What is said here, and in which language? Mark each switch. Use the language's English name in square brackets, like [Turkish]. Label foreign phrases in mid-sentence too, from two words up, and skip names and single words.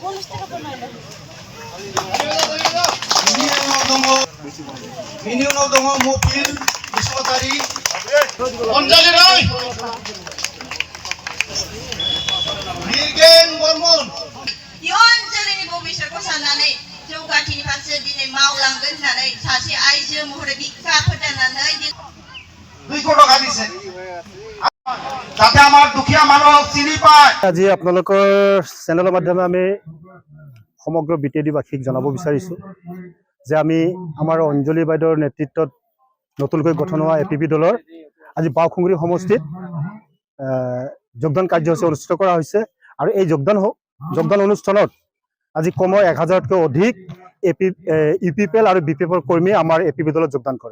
[Bodo] Minimum dong mobil Bismatari. Onjali Roy. Dirgen Bormon. Yon जोंनि भबिष्यतखौ साननानै जौगाथिनि फारसे दिनै मावलांगोन होननानै सासे आइजो महरै बिखा फोथायनानै [Assamese] দুই কোটি টাকা দিছে যাতে আমার দুখিয়া মানুহ চিনি পায়। আজি আপোনালোকৰ চেনেলৰ মাধ্যমে আমি সমগ্ৰ বিটেডিবাসীক জনাব বিচাৰিছোঁ যে আমি আমাৰ অঞ্জলি বাইদেউৰ নেতৃত্বত নতুনকৈ গঠন হোৱা এপিপি দলৰ আজি বাওখুংগুৰি সমষ্টিত যোগদান কাৰ্যসূচী অনুষ্ঠিত কৰা হৈছে আৰু এই যোগদান অনুষ্ঠানত আজি কমেও 1000তকৈ অধিক ইউপিপিএল আৰু বিপিএফৰ কৰ্মী আমাৰ এপিপি দলত যোগদান কৰে।